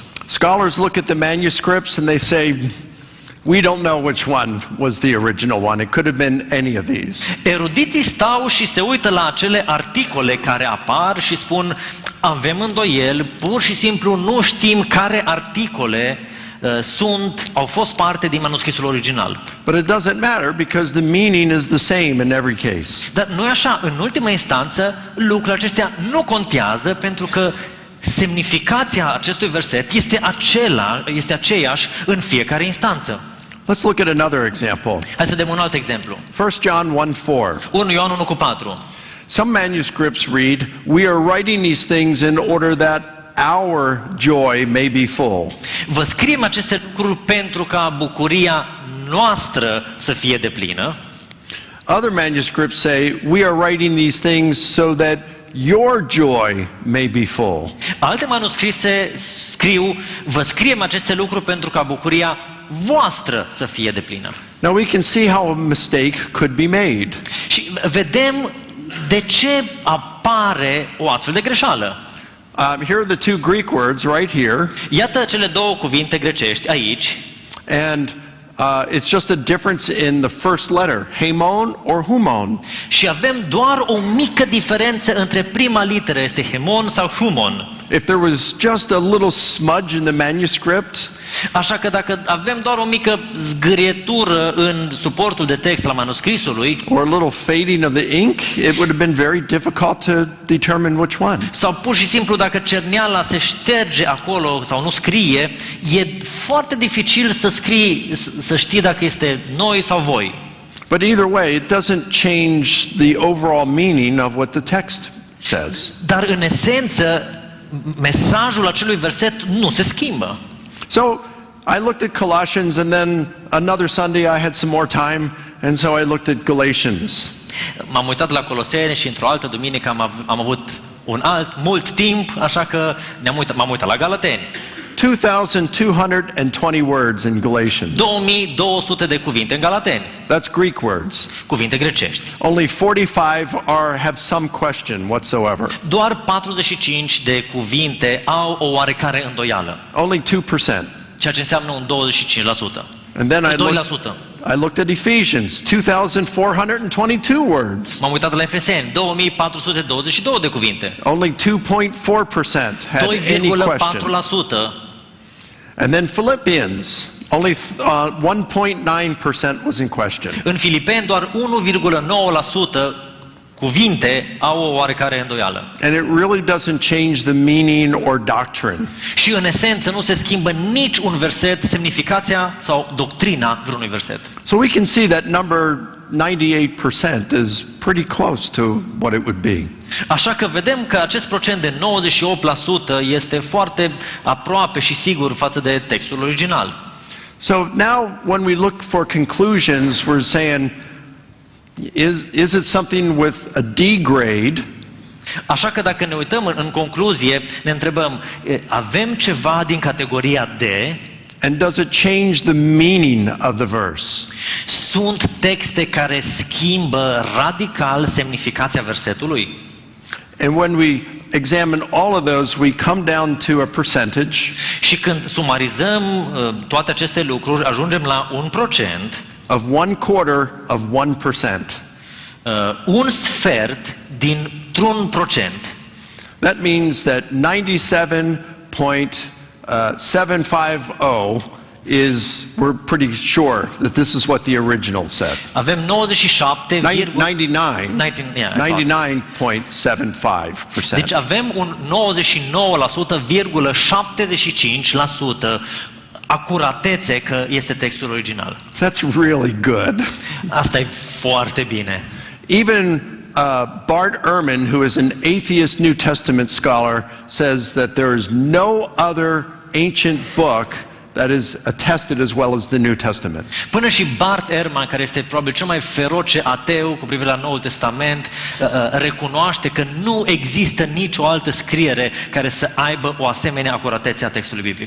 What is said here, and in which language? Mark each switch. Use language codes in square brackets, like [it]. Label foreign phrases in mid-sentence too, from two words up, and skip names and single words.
[en] Scholars look at the manuscripts and they say, we don't know which one was the original one. It could have been any of these. [ro] Erudiții stau și se uită la acele articole care apar și spun, avem îndoieli, pur și simplu nu știm care articole au fost parte din manuscrisul original. [en] But it doesn't matter because the meaning is the same in every case. [ro] Dar nu e așa, în ultima instanță, lucrurile acestea nu contează pentru că semnificația acestui verset este aceeași în fiecare instanță. [en] Let's look at another example. [ro] Hai să dăm un alt exemplu. [en] 1 John 1:4. [ro] 1 Ioan 1:4. [en] Some manuscripts read, we are writing these things in order that our joy may be full. [ro] Vă scriem aceste lucruri pentru ca bucuria noastră să fie deplină. [en] Other manuscripts say, we are writing these things so that your joy may be full. [ro] Alte manuscrise scriu, vă scriem aceste lucruri pentru ca bucuria voastră să fie deplină. [en] Now we can see how a mistake could be made. [ro] Și vedem de ce apare o astfel de greșeală. [en] Here are the two Greek words right here. [ro] Iată cele două cuvinte grecești aici. [en] And it's just a difference in the first letter, hemon or humon. [ro] Și avem doar o mică diferență între prima literă, este hemon sau humon. [en] If there was just a little smudge in the manuscript, [ro] așa că dacă avem doar o mică zgârietură în suportul de text la manuscrisului, [en] or a little fading of the ink, it would have been very difficult to determine which one. [ro] sau pur și simplu dacă cerneala se șterge acolo sau nu scrie, e foarte dificil să știi dacă este noi sau voi. [en] But either way, it doesn't change the overall meaning of what the text says. [ro] Dar în esență, mesajul acelui verset nu se schimbă. [en] So I looked at Colossians, and then another Sunday I had some more time, and so I looked at Galatians. [ro] M-am uitat la Coloseni și într-o altă duminică am avut mult timp, așa că m-am uitat la Galateni. [en] 2,220 words in Galatians. [ro] 2200 de cuvinte în Galateni. [en] That's Greek words. [ro] Cuvinte grecești. [en] Only 45 have some question whatsoever. [ro] Doar 45 de cuvinte au o oarecare îndoială. [en] Only 2%. [ro] Ceea ce înseamnă un 25%. [en] And then 2%. I looked at Ephesians, 2,422 words. [ro] M-am uitat la Efeseni, 2422 de cuvinte. [en] Only 2.4% had any question. [ro] 2,4%. [en] And then Philippians, only 1.9% was in question. [ro] În Filipeni doar 1,9% cuvinte au o oarecare îndoială. [en] And it really doesn't change the meaning or doctrine. [ro] Și în esență nu se schimbă nici un verset, semnificația sau doctrina vreunui verset. [en] So we can see that number 98% is pretty close to what it would be. [ro] Așa că vedem că acest procent de 98% este foarte aproape și sigur față de textul original. [en] So now when we look for conclusions, we're saying, is it something with a D grade? [ro] Așa că dacă ne uităm în concluzie, ne întrebăm, avem ceva din categoria D? [en] And does it change the meaning of the verse? [ro] Sunt texte care schimbă radical semnificația versetului? [en] And when we examine all of those, we come down to a percentage. [ro] Și când sumarizăm toate aceste lucruri, ajungem la 1%. [en] Of 1/4 of 1%. [ro] Un sfert dintr-un procent. [en] That means that 97.750 is, we're pretty sure that this is what the original said. [ro] Avem 97. 99.75%. Deci avem un 99,75% acuratețe că este textul original. [en] That's really good. [ro] Asta e foarte bine. [en] Even Bart Ehrman, who is an atheist New Testament scholar, says that there is no other ancient book that is attested as well as the New Testament. [ro] Până și Bart Ehrman, care este probabil cel mai feroce ateu cu privire la Noul Testament, recunoaște că nu există nicio altă scriere care să aibă o asemenea acuratețe a textului biblic.